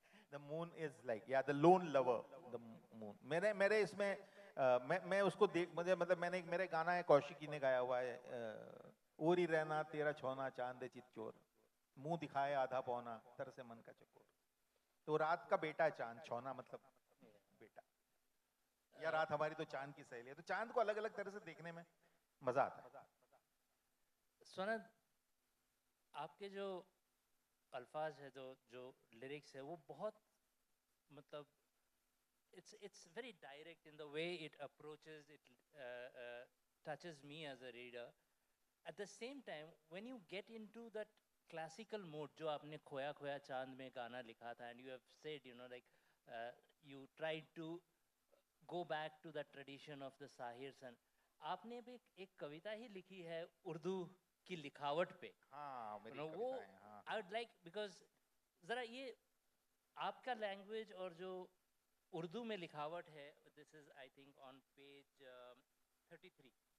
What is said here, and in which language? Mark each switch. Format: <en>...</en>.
<en>The moon is like, yeah, the lone lover, the moon.</en> <hi>मेरे इसमें मैं उसको देख मुझे मतलब मैंने मेरे गाना है कौशिकी ने गाया हुआ है ओरी रहना तेरा छौना चांद चित चोर मुंह दिखाए आधा पौना तर से मन का चकोर. तो रात का बेटा है चांद, छौना मतलब बेटा, या रात हमारी तो चांद की सहेली है. तो चांद को अलग अलग तरह से देखने में मजा आता है.</hi> <en>Swanad,</en> <hi>आपके जो अल्फाज है, जो लिरिक्स है, वो बहुत मतलब</hi> <en>it's very direct in the way it approaches it, touches me as a reader. At the same time, when you get into that classical mode,</en> <hi>जो आपने खोया खोया चांद में गाना लिखा था,</hi> <en>and you have said, you know, like you tried to go back to the tradition of the Sahir San.</en> <hi>आपने भी एक कविता ही लिखी है उर्दू की लिखावट पे. हाँ, मेरी वो कविता है, हाँ.</hi> <en>I would like, because</en> <hi>जरा ये आपका लैंग्वेज और जो उर्दू में लिखावट है,</hi> <en>this is I think on page 33.</en>